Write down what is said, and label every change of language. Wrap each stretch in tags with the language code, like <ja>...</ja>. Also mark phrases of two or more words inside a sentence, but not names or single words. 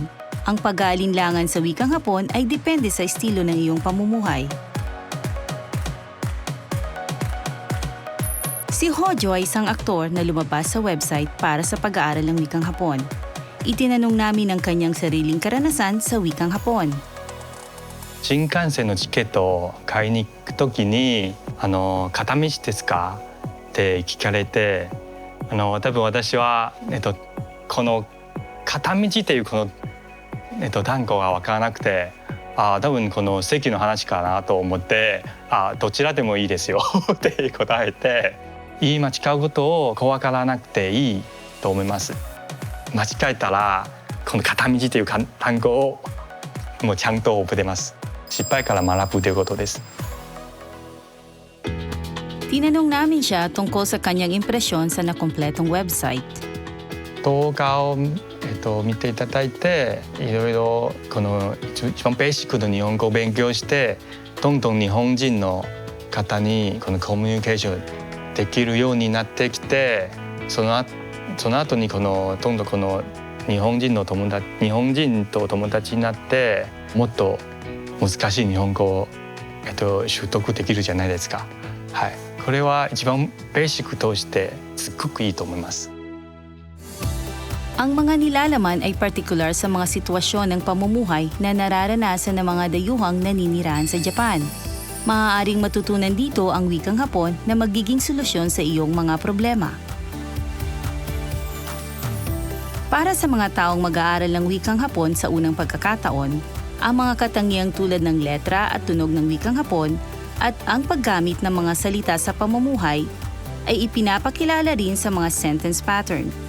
<tl>Ang pag-aalinlangan sa wikang Hapon ay depende sa estilo ng iyong pamumuhay. Si Hojo ay isang aktor na lumabas sa website para sa pag-aaral ng wikang Hapon. Itinanong namin ang kanyang sariling karanasan sa wikang Hapon.</tl> <ja>新幹線のチケットを買いに行くときに片道ですかって聞かれて多分私は、この片道っていうこの、単語が分からなくて多分この席の話かなと思ってどちらでもいいですよって答えて言い間違うことを怖がらなくていいと思います。間違えたらこの片道という単語をもうちゃんと覚えてます。失敗から学ぶということです。</ja> <tl>Tinanong namin siya tungkol sa kanyang impresyon sa nakumpletong website.</tl> <ja>動画を、見ていただいていろいろこの一番ベーシックの日本語を勉強してどんどん日本人の方にこのコミュニケーションできるようになってきてその後にどんどんこの日本人と友達になってもっと難しい日本語を、習得できるじゃないですか。はい、これは一番ベーシックとしてすっごくいいと思います。</ja> <tl>Ang mga nilalaman ay partikular sa mga sitwasyon ng pamumuhay na nararanasan ng mga dayuhang naninirahan sa Japan. Maaaring matutunan dito ang wikang Hapon na magiging solusyon sa iyong mga problema. Para sa mga taong mag-aaral ng wikang Hapon sa unang pagkakataon, ang mga katangiang tulad ng letra at tunog ng wikang Hapon at ang paggamit ng mga salita sa pamumuhay ay ipinapakilala rin sa mga</tl> <en>sentence pattern.</en>